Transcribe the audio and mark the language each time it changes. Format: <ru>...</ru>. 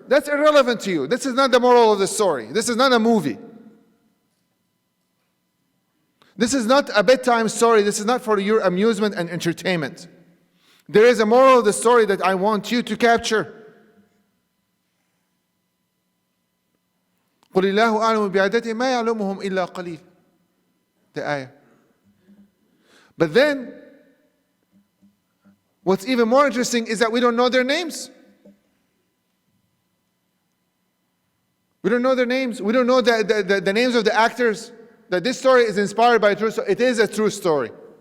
<en>That's irrelevant to you. This is not the moral of the story. This is not a movie. This is not a bedtime story. This is not for your amusement and entertainment. There is a moral of the story that I want you to capture.</en> <ar>قل الله أعلم بعدتهم ما يعلمهم إلا قليل.</ar> <en>The ayah. But then, what's even more interesting is that we don't know their names. We don't know their names. We don't know the names of the actors. That this story is inspired by a true story. It is a true story.</en>